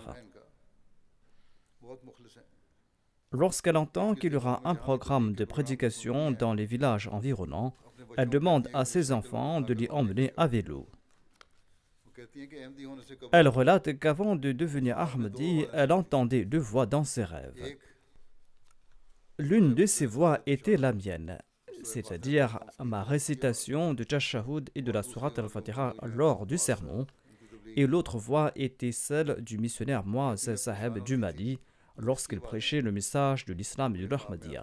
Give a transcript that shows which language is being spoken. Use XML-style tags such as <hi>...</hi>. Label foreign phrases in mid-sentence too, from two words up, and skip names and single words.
<ur>نام ہے ان کا، بہت مخلص ہیں.</ur> <fr>Lorsqu'elle entend qu'il y aura un programme de prédication dans les villages environnants, elle demande à ses enfants de l'y emmener à vélo.</fr> <ur>وہ کہتی ہیں کہ احمدی ہونے سے کب</ur> <fr>Elle relate qu'avant de devenir Ahmadi, elle entendait 2 voix dans ses rêves.</fr> <ur>एक</ur> <fr>L'une de ces voix était la mienne. c'est-à-dire ma récitation de Tashahhud et de la sourate al-Fatiha lors du sermon, et l'autre voix était celle du missionnaire Muaz Saheb du Mali lorsqu'il prêchait le message de l'islam et de l'Ahmadiyya.</fr>